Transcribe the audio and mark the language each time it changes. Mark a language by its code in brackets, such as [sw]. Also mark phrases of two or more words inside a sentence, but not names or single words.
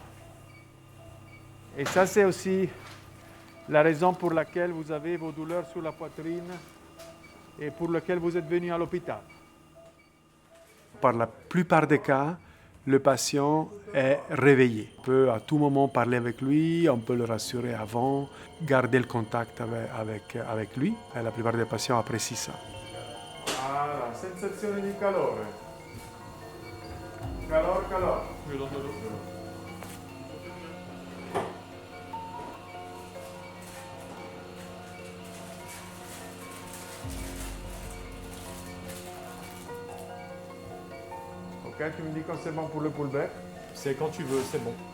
[fr] Et ça, c'est aussi la raison pour laquelle vous avez vos douleurs sur la poitrine et pour laquelle vous êtes venu à l'hôpital. Par la plupart des cas, le patient est réveillé. On peut à tout moment parler avec lui, on peut le rassurer avant, garder le contact avec lui. Et la plupart des patients apprécient ça. Voilà, [it] sensazione di calore. Calore. [fr] Ok, tu me dis quand c'est bon pour le pullback. C'est quand tu veux, c'est bon.